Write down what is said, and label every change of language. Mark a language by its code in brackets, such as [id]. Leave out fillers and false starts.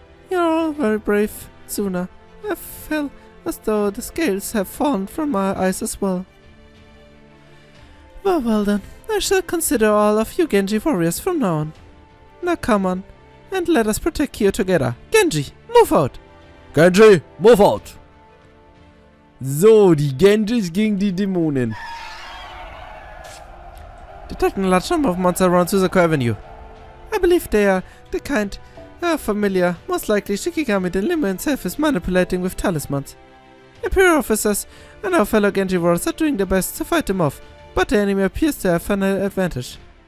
[en] You're all very brave, Tsuna. I feel as though the scales have fallen from my eyes as well. Well then, I shall consider all of you Genji warriors from now on. Now come on, and let us protect Kyo together. Genji, move out! Genji, move out! [de] So, die Genjis gegen die Dämonen. [en] Detecting a large number of monsters around Suzaku Avenue. I believe they are the kind familiar. Most likely Shikigami the Limo himself is manipulating with talismans. Imperial officers and our fellow Genji warriors are doing their best to fight them off, but the enemy appears to have an advantage.